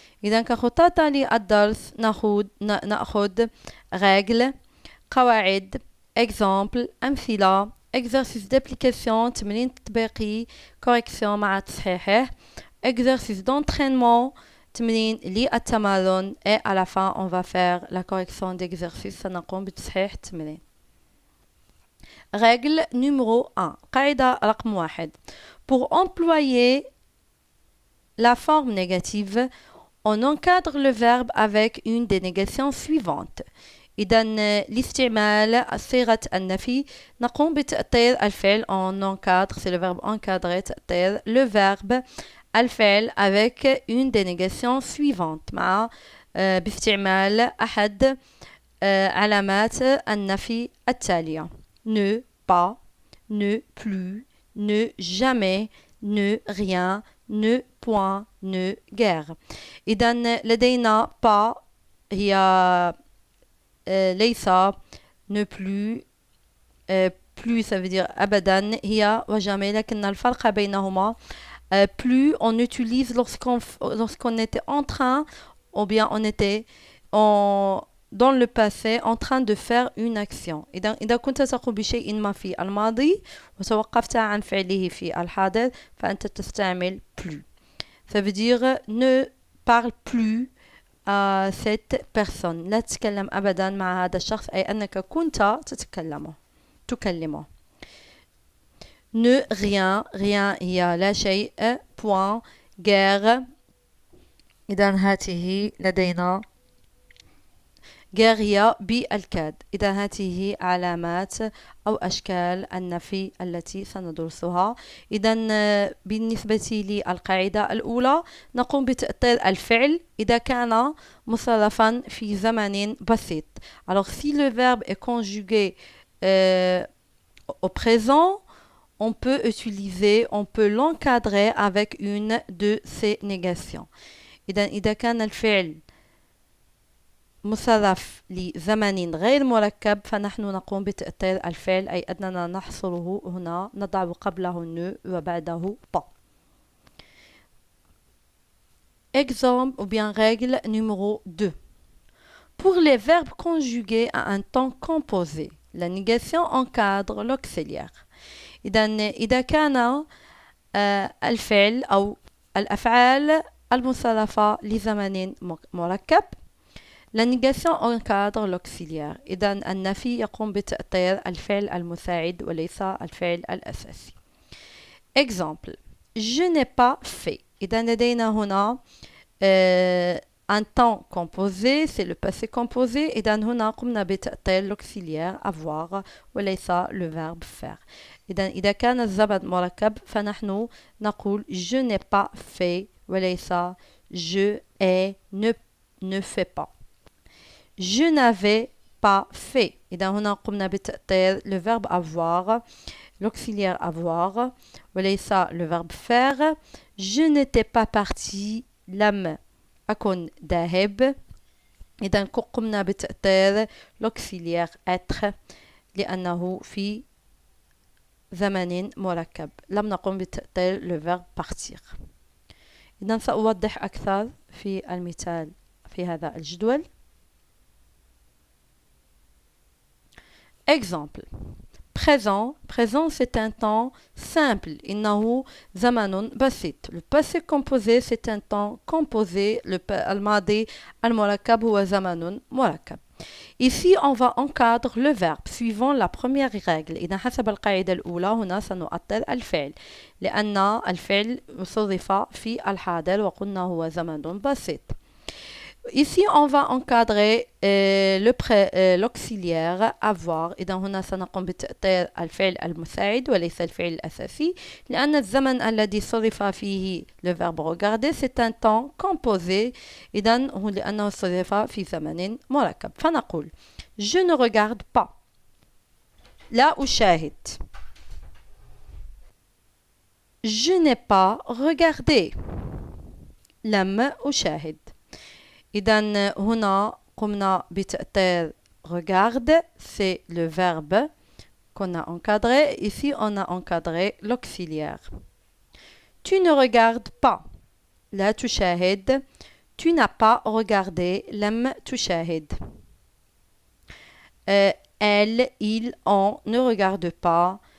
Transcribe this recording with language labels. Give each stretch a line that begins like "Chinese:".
Arabic: إذا كخطة للدرس نأخذ
French: règles، قواعد، exemple، أمثلة، exercice d'application
Arabic: تمرين تطبيقي،
French: correction
Arabic: مع تصحيحه،
French: exercice d'entraînement
Arabic: تمرين للتمرن،
French: et à la fin on va faire la correction d'exercice.
Arabic: سنقوم بتصحيح التمرين.
French: Règle numéro 1.
Arabic: قاعدة رقم 1.
French: Pour employer la forme négative, on encadre le verbe avec une des négations suivantes.
Arabic: إذا لاستعمال صيغة النفي نقوم بتأطير الفعل
French: on encadre, c'est le verbe encadrer,
Arabic: تأطير
French: le verbe
Arabic: الفعل
French: avec une des négations suivantes
Arabic: مع باستعمال أحد علامات النفي التالية.
French: Ne pas, ne plus, ne jamais, ne rien, ne point, ne guère.
Arabic: إذا لدينا
French: pas
Arabic: هي ليس،
French: ne plus plus ça veut dire
Arabic: أبدا هي وجامي، لكن الفرق بينهما
French: plus on utilise lorsqu'on était en train ou bien on était dans le passé en train de faire une action.
Arabic: إذا كنت تقوم بشيء ما في الماضي وتوقفت عن فعله في الحاضر فأنت تستعمل plus.
French: Ça veut dire ne parle plus à cette personne.
Arabic: لا تتكلم أبدا مع هذا الشخص، أي أنك كنت تكلمه.
French: Ne rien, rien
Arabic: هي لا شيء.
French: point guerre.
Arabic: إذا هذه لدينا غير بالكاد. إذا هذه علامات أو أشكال النفي التي سندرسها. إذا بالنسبة للقاعدة الأولى نقوم بتأطير الفعل إذا كان مصرفا في زمن بسيط.
French: Alors si le verbe est conjugué au présent, on peut l'encadrer avec une de ces négations.
Arabic: إذا كان الفعل مصرف لزمن غير مركب فنحن نقوم بتأطير الفعل، أي أننا نحصره هنا، نضع قبله ne وبعده pas.
French: Exemple ou bien règle numéro 2. Pour les verbes conjugués à un temps composé, la négation encadre l'auxiliaire.
Arabic: إذا كان الفعل أو الأفعال المصرفة لزمن مركب،
French: la négation encadre l'auxiliaire.
Arabic: إذا النفي يقوم بتأطير الفعل المساعد وليس الفعل الأساسي.
French: Exemple. Je n'ai pas fait.
Arabic: إذا لدينا هنا
French: un temps composé, c'est le passé composé.
Arabic: إذا هنا قمنا بتأطير
French: l'auxiliaire avoir
Arabic: وليس
French: le verbe faire.
Arabic: إذا كان الزمن مركب فنحن نقول
French: je n'ai pas fait
Arabic: وليس
French: je ai ne fait pas. Je n'avais pas fait.
Arabic: إذا هنا قمنا بتأطير
French: le verbe avoir, l'auxiliaire avoir
Arabic: وليس
French: le verbe faire. Je n'étais pas parti.
Arabic: لم أكن ذاهب. إذا قمنا بتأطير
French: l'auxiliaire être
Arabic: لأنه في زمن مركب. لم نقم بتأطير
French: le verbe partir.
Arabic: إذا سأوضح أكثر في المثال في هذا الجدول.
French: Exemple. Présent. Présent, c'est un temps simple.
Arabic: إنه زمن بسيط.
French: Le passé composé, c'est un temps composé.
Arabic: الماضي المركب هو زمن مركب.
French: Ici, on va encadrer le verbe suivant la première règle.
Arabic: إذا حسب القاعدة الأولى هنا سنؤطر الفعل لأن الفعل صرف في الحاضر وقلنا هو زمن بسيط.
French: Ici, on va encadrer l'auxiliaire avoir.
Arabic: إذا هنا سنقوم بتأطير الفعل المساعد وليس الفعل الأساسي لأن الزمن الذي صرف فيه
French: le verbe regarder c'est un temps composé
Arabic: إذا هو لأنه صرف في زمن مركب فنقول
French: je ne regarde pas
Arabic: لا أشاهد
French: je n'ai pas regardé
Arabic: لم أشاهد إذا هنا قمنا بتأطير
French: regarde, c'est le verbe qu'on a encadré. Ici, on a encadré l'auxiliaire. Tu ne regardes pas.
Arabic: لا تشاهد.
French: Tu n'as pas regardé.
Arabic: لم تشاهد.
French: Elle, il, on ne regarde pas.